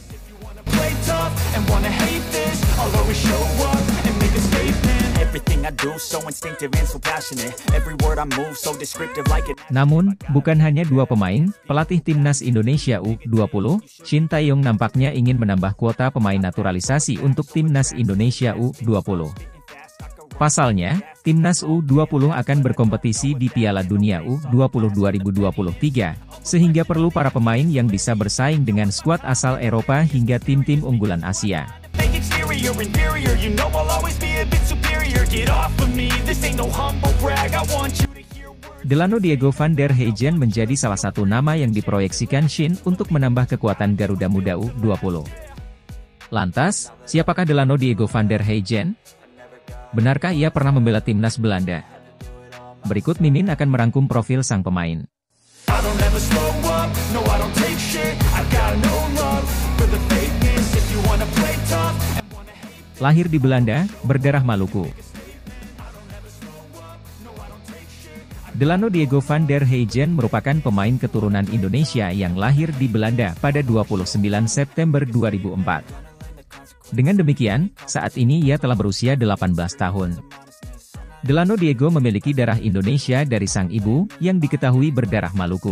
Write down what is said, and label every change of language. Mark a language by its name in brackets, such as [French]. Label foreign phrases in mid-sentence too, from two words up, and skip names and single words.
[Indonesian] Namun, bukan hanya dua pemain, pelatih timnas Indonesia U20, Shin Tae-yong nampaknya ingin menambah kuota pemain naturalisasi untuk timnas Indonesia U20. Pasalnya, timnas U20 akan berkompetisi di Piala Dunia U20 2023, sehingga perlu para pemain yang bisa bersaing dengan skuad asal Eropa hingga tim-tim unggulan Asia. Delano Diego van der Heijden menjadi salah satu nama yang diproyeksikan Shin untuk menambah kekuatan Garuda Muda U20. Lantas, siapakah Delano Diego van der Heijden? Benarkah ia pernah membela timnas Belanda? Berikut Mimin akan merangkum profil sang pemain. Lahir di Belanda, berdarah Maluku. Delano Diego van der Heijden merupakan pemain keturunan Indonesia yang lahir di Belanda pada 29 September 2004. Dengan demikian, saat ini ia telah berusia 18 tahun. Delano Diego memiliki darah Indonesia dari sang ibu, yang diketahui berdarah Maluku.